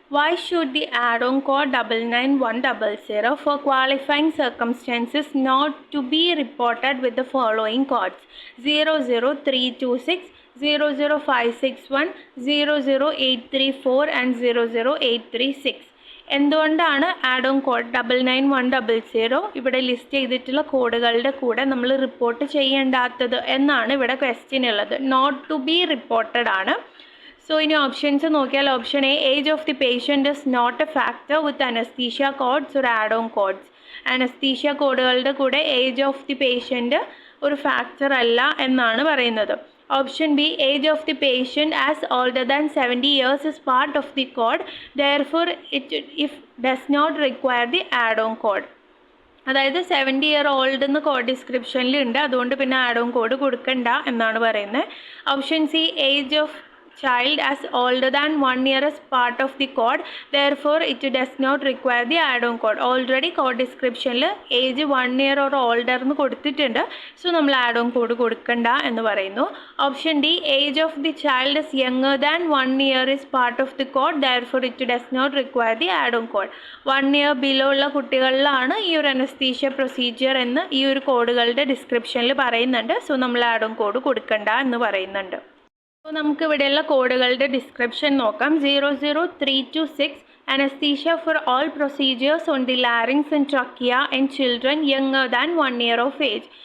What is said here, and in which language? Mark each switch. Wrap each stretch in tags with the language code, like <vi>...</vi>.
<en>Why should the add-on code 99100 for qualifying circumstances not to be reported with the following codes: 00326, 00561, 00834 and 00836?</en> <ml>എന്തുകൊണ്ടാണ് add on code 99100 ഇവിടെ list ചെയ്തിട്ടുള്ള കോഡുകളുടെ കൂടെ നമ്മൾ report ചെയ്യേണ്ടാത്തത് എന്നാണ് ഇവിടെ question ഉള്ളത്.</ml> <en>Not to be reported ആണ്. So</en> <ml>ഇനി ഓപ്ഷൻസ് നോക്കിയാൽ</ml> <en>Option A, age of the patient is not a factor with anaesthesia codes ഒരു add on codes.</en> <ml>അനസ്തീഷ്യ കോഡുകളുടെ കൂടെ ഏജ് ഓഫ് ദി പേഷ്യൻ്റ് ഒരു ഫാക്ടർ അല്ല എന്നാണ് പറയുന്നത്.</ml> <en>Option B, age of the patient as older than 70 years is part of the code, therefore it does not require the add on code.</en> <ml>അതായത് 70 year old എന്ന് code ഡിസ്ക്രിപ്ഷനിൽ ഉണ്ട്, അതുകൊണ്ട് പിന്നെ ആഡ് ഓൺ കോഡ് കൊടുക്കണ്ട എന്നാണ് പറയുന്നത്.</ml> <en>Option C, age of child as older than 1 year is part of the code, therefore it does not require the add-on code.</en> <ml>Already code descriptionൽ age</ml> <en>1 year or older</en> <ml>എന്ന് കൊടുത്തിട്ടുണ്ട്, so നമ്മൾ add on code കൊടുക്കണ്ട എന്ന് പറയുന്നു.</ml> <en>Option D, age of the child is younger than 1 year is part of the code, therefore it does not require the add-on code.</en> <ml>1 year below ഉള്ള കുട്ടികളിലാണ് ഈ ഒരു anaesthesia procedure എന്ന് ഈ ഒരു കോഡുകളുടെ ഡിസ്ക്രിപ്ഷനിൽ പറയുന്നുണ്ട്, സോ നമ്മൾ ആഡ് ഓൺ കോഡ് കൊടുക്കണ്ട എന്ന് പറയുന്നുണ്ട്. അപ്പോൾ നമുക്ക് ഇവിടെയുള്ള കോഡുകളുടെ ഡിസ്ക്രിപ്ഷൻ നോക്കാം.</ml> <en>00326, anaesthesia for all procedures on the larynx and trachea and children younger than 1 year of age.</en>